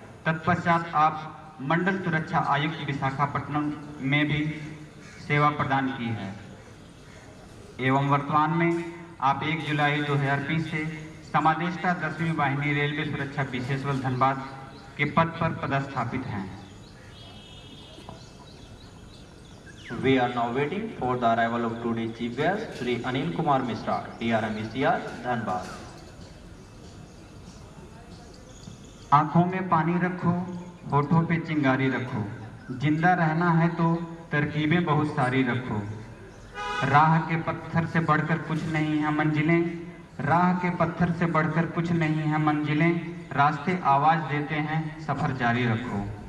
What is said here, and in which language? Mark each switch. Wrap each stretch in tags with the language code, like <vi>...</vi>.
<hi>तत्पश्चात आप मंडल सुरक्षा आयुक्त विशाखापट्टनम में भी सेवा प्रदान की है एवं वर्तमान में आप 1 जुलाई 2020 से समादेष्टा 10वीं वाहिनी रेलवे सुरक्षा विशेष बल धनबाद के पद पर पदस्थापित हैं।</hi> <en>We are now waiting for the arrival of today's chief guest, Sri Anil Kumar Mishra, DRMECR, Dhanbad.</en> <hi>आंखों में पानी रखो, होठों पे चिंगारी रखो, जिंदा रहना है तो तरकीबें बहुत सारी रखो। राह के पत्थर से बढ़कर कुछ नहीं है मंजिलें, राह के पत्थर से बढ़कर कुछ नहीं है मंजिलें, रास्ते आवाज देते हैं, सफर जारी रखो।</hi>